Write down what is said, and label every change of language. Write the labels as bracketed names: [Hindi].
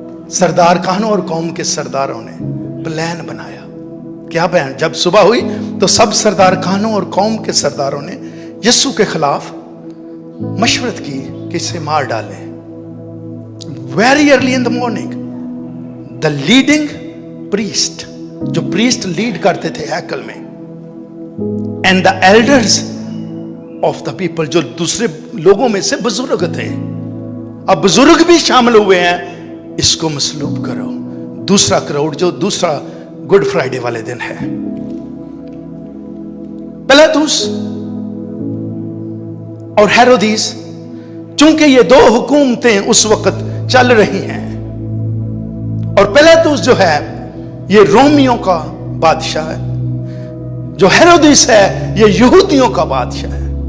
[Hindi] सरदार काहनों और कौम के सरदारों ने प्लान बनाया। क्या बयान? जब सुबह हुई तो सब सरदार काहनों और कौम के सरदारों ने यीशु के खिलाफ मशवरत की कि इसे मार डालें। [English] Very early in the morning, the leading priest [Hindi] जो प्रीस्ट लीड करते थे हैकल में, [English] and the elders of the people, [Hindi] जो दूसरे लोगों में से बुजुर्ग थे, अब बुजुर्ग भी शामिल हुए हैं, इसको मसलूब करो। दूसरा क्राउड जो दूसरा गुड फ्राइडे वाले दिन है, पिलातुस और हेरोदिस, चूंकि ये दो हुकूमतें उस वक्त चल रही हैं, और पिलातुस जो है ये रोमियों का बादशाह है, जो हेरोदिस है ये यहूदियों का बादशाह है।